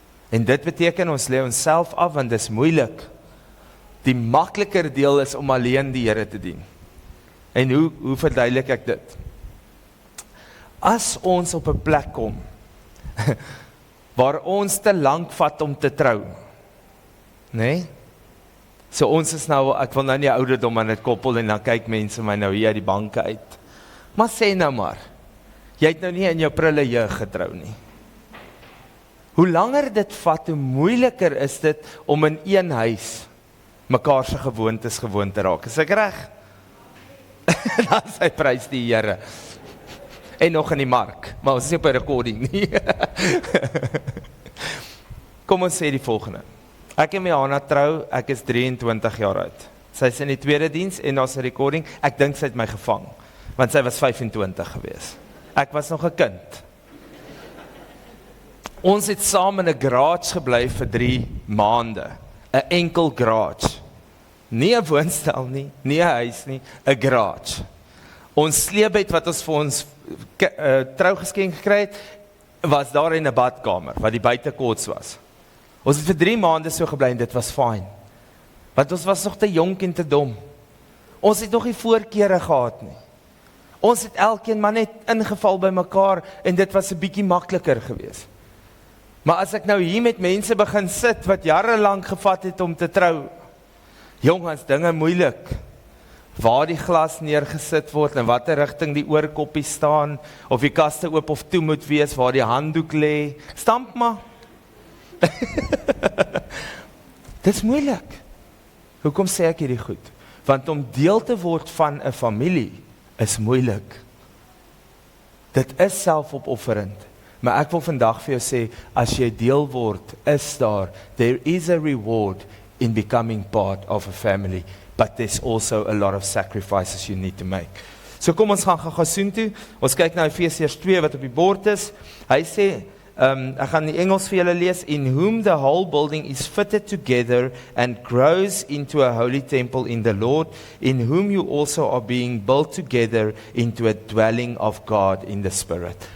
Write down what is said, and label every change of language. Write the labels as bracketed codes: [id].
[af] En dit beteken ons lê onsself af, want dit is moeilik. Die makliker deel is om alleen die Here te dien. En hoe verduidelik ek dit? As ons op 'n plek kom, waar ons te lank vat om te trou, nee? So ons is nou, ek wil nou nie ouderdom aan dit koppel, en dan kyk mense my nou hier uit die banke uit. Maar sê nou maar, jy het nou nie in jou prille jeug getrou nie. Hoe langer dit vat, hoe moeiliker is dit om in een huis mekaar se gewoontes gewoon te raak. Is ek reg? Dan sy prys die Here. En nog in die mark, maar ons is nie op 'n recording nie. Kom ons sê die volgende. Ek en Johanna trou, ek is 23 jaar oud. Sy is in die tweede diens en daar's 'n recording. Ek dink sy het my gevang, want sy was 25 gewees. Ek was nog 'n kind. Ons het saam in 'n garage gebly vir 3 maande. 'n Enkel garage. Nie 'n woonstel nie, nie 'n huis nie, 'n garage. Ons sleepbed wat ons vir ons trougeskenk gekry het, was daar in 'n badkamer, wat die buitekots was. Ons het vir 3 maande so gebly en dit was fyn. Want ons was nog te jonk en te dom. Ons het nog nie voorkeure gehad nie. Ons het elkeen maar net ingeval by mekaar en dit was 'n bietjie makliker geweest. Maar as ek nou hier met mense begin sit wat jare lank gevat het om te trou, jongens, dinge moeilik. Waar die glas neergesit word, en watter rigting die oorkoppie staan, of die kaste oop of toe moet wees, waar die handdoek lê, stamp maar. Dis moeilik. Hoekom sê ek hierdie goed? Want om deel te word van 'n familie is moeilik. Dit is selfopofferend. Maar ek wil vandag vir jou sê, as jy deel word, [en] is there is a reward in becoming part of a family, but there's also a lot of sacrifices you need to make. [af] So kom ons gaan gou soontoe. Ons kyk na Efesiërs 2 wat op die bord is. Hy sê, ek gaan die Engels vir julle lees, [en] in whom the whole building is fitted together and grows into a holy temple in the Lord, in whom you also are being built together into a dwelling of God in the Spirit.